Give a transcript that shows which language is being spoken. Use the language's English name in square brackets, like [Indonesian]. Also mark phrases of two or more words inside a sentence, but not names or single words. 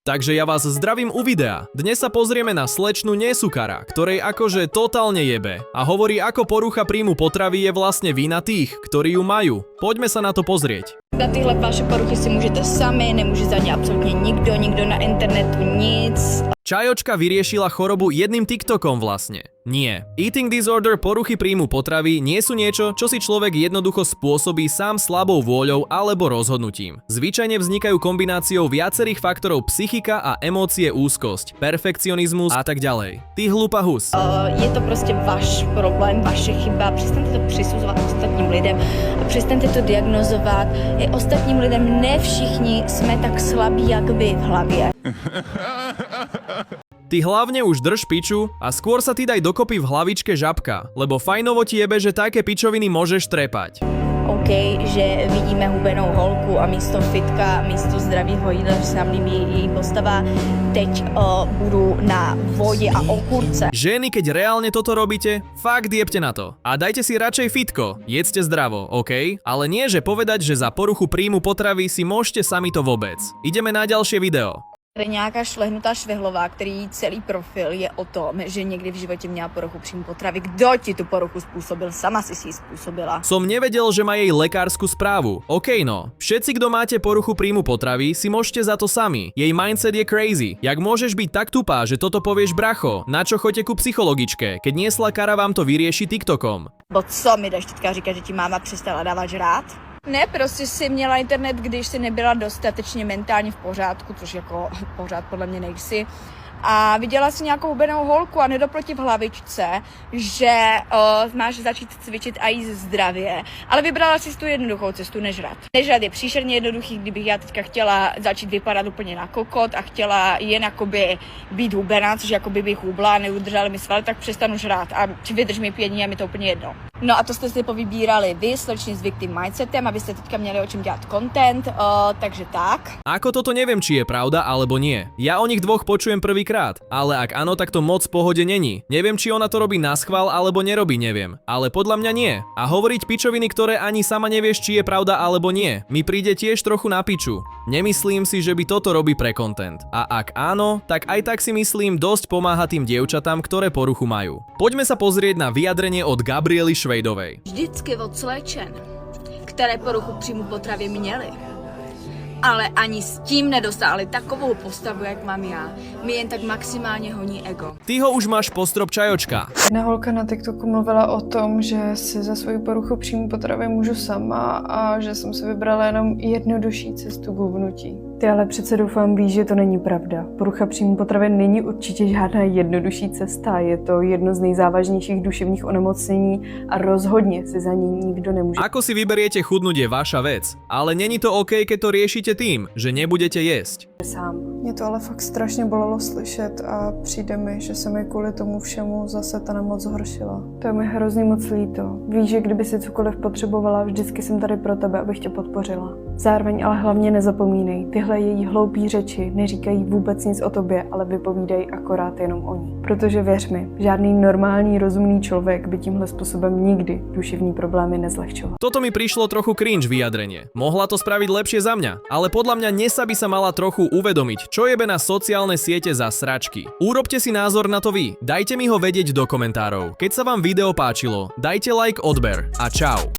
[Slovak] Takže ja vás zdravím u videa. Dnes sa pozrieme na slečnu Nesukara, ktorej akože totálne jebe a hovorí, ako porucha príjmu potravy je vlastne vina tých, ktorí ju majú. Poďme sa na to pozrieť. [Czech] Na tyhle vaše poruchy si můžete sami, nemůže za ně absolutně nikdo na internetu nic. [Slovak] Čajočka vyriešila chorobu jedným TikTokom vlastne. Nie. [English] Eating disorder, [Slovak] poruchy príjmu potravy nie sú niečo, čo si človek jednoducho spôsobí sám slabou vôľou alebo rozhodnutím. Zvyčajne vznikajú kombináciou viacerých faktorov psychika a emócie, úzkosť, perfekcionizmus a tak ďalej. Ty hlupa hus. [Czech] Je to prostě váš problém, vaše chyba, přestaňte to přisuzovat ostatním lidem a přestaňte to diagnozovat. I ostatním lidem ne všichni jsme tak slabí, jak vy v hlavě. [Slovak] Ty hlavne už drž piču a skôr sa ty daj dokopy v hlavičke žabka, lebo fajnovo ti jebe, že také pičoviny môžeš trepať. [Czech] OK, že vidíme hubenou holku a místo fitka, místo zdravýho jídla, že se nám líbí její postava, teď budu na vodě a okurce. [Slovak] Ženy, keď reálne toto robíte, fakt jebte na to. A dajte si radšej fitko, jedzte zdravo, OK? Ale nie, že povedať, že za poruchu príjmu potravy si môžete sami to vôbec. Ideme na ďalšie video. [Czech] Tady nějaká šlehnutá švihlová, který celý profil je o tom, že někdy v životě měla poruchu příjmu potravy. Kdo ti tu poruchu způsobil? Sama si ji způsobila. [Slovak] Som nevedel, že má jej lekársku správu. OK no, všetci, kto máte poruchu príjmu potravy, si môžete za to sami. Jej mindset je crazy. Jak môžeš byť tak tupá, že toto povieš bracho? Na čo choďte ku psychologičke, keď Neslakara vám to vyrieši TikTokom? [Czech] Bo co mi jdeš teďka říkat, že ti máma přestala dávat žrát? Ne, prostě si měla internet, když si nebyla dostatečně mentálně v pořádku, což jako pořád podle mě nejsi. A viděla si nějakou hubenou holku a nedoproti v hlavičce, že máš začít cvičit a jíst zdravě. Ale vybrala si tu jednoduchou cestu, nežrat. Nežrat je příšerně jednoduchý, kdybych já teďka chtěla začít vypadat úplně na kokot a chtěla jen jakoby být hubená, což jakoby bych hubla, neudržela mi svaly, tak přestanu žrát a vydrž mi 5 dní a mi to úplně jedno. No a to jste si povybírali vy, sleční s [English] victim mindsetem, [Czech] abyste teďka měli o čem dělat content, takže tak. [Slovak] Ako toto neviem, či je pravda alebo nie. Ja o nich dvoch počujem prvýkrát, ale ak áno, tak to moc v pohode není. Neviem, či ona to robí naschvál alebo nerobí, neviem. Ale podľa mňa nie. A hovoriť pičoviny, ktoré ani sama nevieš, či je pravda alebo nie, mi príde tiež trochu na piču. Nemyslím si, že by toto robí pre content. A ak áno, tak aj tak si myslím, dosť pomáha tým dievčatám, ktoré poruchu majú. Poďme sa pozrieť na vyjadrenie od Gabriely Švejdovej. [Czech] Vždycky od slečen, které poruchu příjmu potravy měly, ale ani s tím nedosáhli takovou postavu, jak mám já. Mi jen tak maximálně honí ego. Ty ho už máš postrop, Čajočka. Jedna holka na TikToku mluvila o tom, že si za svoji poruchu příjmu potravy můžu sama a že jsem si vybrala jenom jednodušší cestu k hubnutí. Ty ale přece doufám víš, že to není pravda. Porucha příjmu potravy není určitě žádná jednodušší cesta. Je to jedno z nejzávažnějších duševních onemocnění a rozhodně si za ní nikdo nemůže. [Slovak] Ako si vyberiete chudnúť je vaša vec, ale není to OK, keď to riešite tým, že nebudete jesť. Sám. [Czech] Mě to ale fakt strašně bolelo slyšet a přijde mi, že se mi kvůli tomu všemu zase ta nemoc zhoršila. To je mi hrozně moc líto. Víš, že kdyby si cokoliv potřebovala, vždycky jsem tady pro tebe, abych tě podpořila. Zároveň ale hlavně nezapomínej, tyhle její hloupý řeči neříkají vůbec nic o tobě, ale vypovídají akorát jenom o ní. Protože věř mi, žádný normální, rozumný člověk by tímhle způsobem nikdy duševní problémy nezlehčoval. [Slovak] Toto mi prišlo trochu cringe vyjadrenie. Mohla to spraviť lepšie za mňa, ale podľa mňa Nesa by sa mala trochu uvedomiť, čo jebe na sociálne siete za sračky. Urobte si názor na to vy. Dajte mi ho vedieť do komentárov. Keď sa vám video páčilo, dajte like, odber a čau.